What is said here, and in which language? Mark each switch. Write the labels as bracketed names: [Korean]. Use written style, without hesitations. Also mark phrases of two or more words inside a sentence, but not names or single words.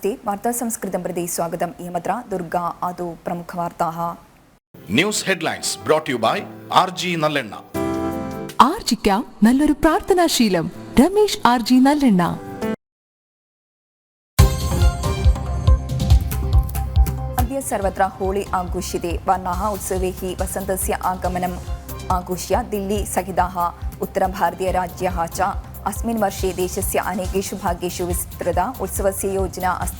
[Sanskrit] वार्ता संस्कृतं प्रति स्वागतम् इयमत्र दुर्गा आदौ प्रमुखवार्ताः [English] news headlines brought to you by RG നല്ലെണ്ണ. [Malayalam] ആർജിക്കാം നല്ലൊരു പ്രാർത്ഥനാശീലം. രമേശ് RG നല്ലെണ്ണ. [Sanskrit] अद्य सर्वत्र होळी आघोष्यते. वर्णाः उत्सवैः वसन्तस्य आगमनम् आघोष्य दिल्ली सहिताः उत्तरभारतीयराज्याः च अस्मिन् वर्षे देशस्य अनेकेषु भागेषु विस्तृता उत्सवस्य योजना अस्ति.